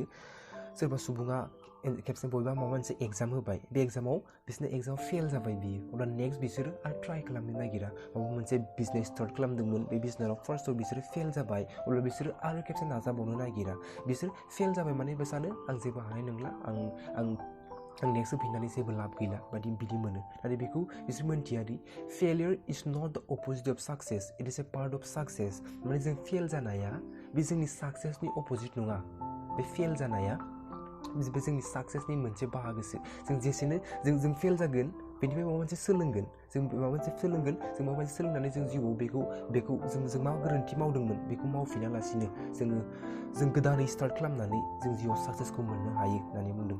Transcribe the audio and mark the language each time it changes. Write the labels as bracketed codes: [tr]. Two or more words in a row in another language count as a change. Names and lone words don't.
[brx] सोरबा सुबुङा खेबसे बबेबा माबा मोनसे एग्जाम होबाय, बे एग्जामाव फेल जाबाय बियो, अब्ला नेक्स्ट बिसोरो आरो ट्राइ खालामनो नागिरा। माबा मोनसे बिजनेस स्टार्ट खालामदोंमोन, बे बिजनेसाव फार्स्टआव बिसोरो फेल जाबाय, अब्ला बिसोरो आरो खेबसे नाजाबावनो नागिरा। बिसोर फेल जाबाय माने सानो आं जेबो हानाय नंला, आं नेक्स्ट होफिननानै जेबो लाब गैला बिदि मोनो। नाथाय बेखौ बिसोर मोनथियादि [en] failure is not the opposite of success, it is a part of success. [brx] माने जों फेल जानाया बे जोंनि साक्सेसनि अपोजिट नङा, बे फेल जानाया बे जोंनि साक्सेसनि मोनसे बाहागोसो। जों जेसेनो जों फेल जागोन बेनिफ्राय माबा मोनसे सोलोंगोन, जों माबा मोनसे सोलोंनानै जों जिउआव बेखौ जों मा गोरोन्थि मावदोंमोन बेखौ मावफिनालासिनो जों गोदानै स्टार्ट खालामनानै जों जिउआव साक्सेसखौ मोननो हायो होननानै बुंदों।